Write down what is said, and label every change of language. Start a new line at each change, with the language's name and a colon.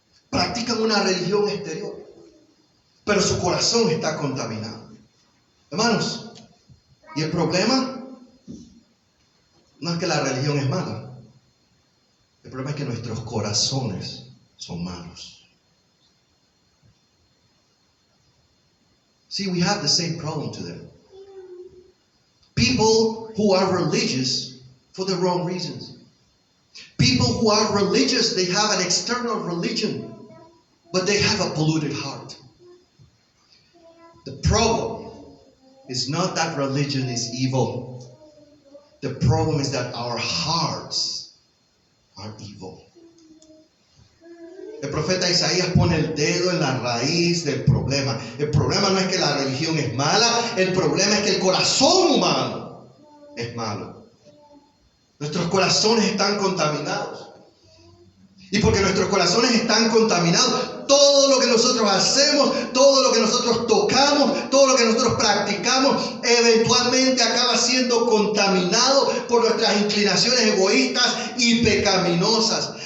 Spanish: Practican una religión exterior, pero su corazón está contaminado. Hermanos, y el problema no es que la religión es mala. El problema es que nuestros corazones son malos.
English: See, we have the same problem to them. People who are religious for the wrong reasons. People who are religious, they have an external religion, but they have a polluted heart. The problem is not that religion is evil. The problem is that our hearts are evil.
Spanish: El profeta Isaías pone el dedo en la raíz del problema. El problema no es que la religión es mala, el problema es que el corazón humano es malo. Nuestros corazones están contaminados. Y porque nuestros corazones están contaminados, todo lo que nosotros hacemos, todo lo que nosotros tocamos, todo lo que nosotros practicamos, eventualmente acaba siendo contaminado por nuestras inclinaciones egoístas y pecaminosas.